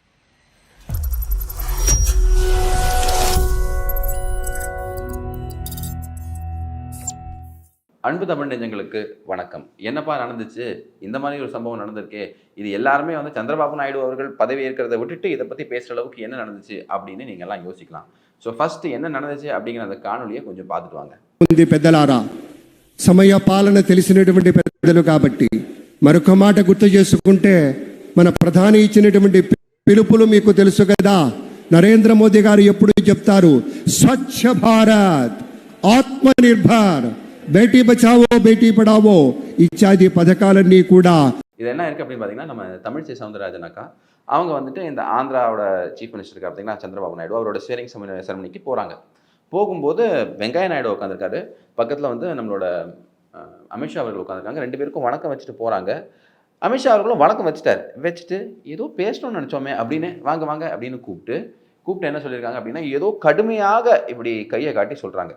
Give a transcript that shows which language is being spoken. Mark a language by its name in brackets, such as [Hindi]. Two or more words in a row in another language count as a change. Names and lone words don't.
[Tamil] அன்பு தமிழ் நெஞ்சங்களுக்கு வணக்கம். என்னப்பா நடந்துச்சு, இந்த மாதிரி ஒரு சம்பவம் நடந்திருக்கே, இது எல்லாருமே வந்து சந்திரபாபு நாயுடு அவர்கள் பதவி ஏற்கிறத விட்டுட்டு இதை பற்றி பேசுகிற அளவுக்கு என்ன நடந்துச்சு அப்படின்னு நீங்கள் எல்லாம் யோசிக்கலாம். [English] so first [Tamil] என்ன நடந்துச்சு அப்படிங்கிற அந்த காணொலியை கொஞ்சம் பார்த்துட்டு வாங்க. [Telugu] పెద్దలారా, సమయ పాలన తెలిసినటువంటి పెద్దలు కాబట్టి మరొక మాట గుర్తు చేసుకుంటే, మన ప్రధాని ఇచ్చినటువంటి పిలుపులు మీకు తెలుసు కదా. నరేంద్ర మోదీ గారు ఎప్పుడు చెప్తారు, స్వచ్ఛ భారత్, ఆత్మ నిర్భర్, బేటీ బచావో బేటీ పడావో ఇత్యాది పథకాలన్నీ కూడా. [Tamil] இது என்ன இருக்குது அப்படின்னு பார்த்தீங்கன்னா, நம்ம தமிழிசை சவுந்தரராஜன் அக்கா அவங்க வந்துட்டு இந்த ஆந்திராவோட [English] chief ministerukku [Tamil] பார்த்தீங்கன்னா சந்திரபாபு நாயுடு அவரோட [English] swearing ceremonikku [Tamil] போகிறாங்க. போகும்போது வெங்கையா நாயுடு உட்காந்துருக்காரு, பக்கத்தில் வந்து நம்மளோட அமித்ஷா அவர்கள் உட்காந்துருக்காங்க. ரெண்டு பேருக்கும் வணக்கம் வச்சுட்டு போகிறாங்க. அமித்ஷா அவர்களும் வணக்கம் வச்சுட்டு ஏதோ பேசணும்னு நினச்சோமே அப்படின்னு வாங்க வாங்க அப்படின்னு கூப்பிட்டு என்ன சொல்லியிருக்காங்க அப்படின்னா, ஏதோ கடுமையாக இப்படி கையை காட்டி சொல்கிறாங்க.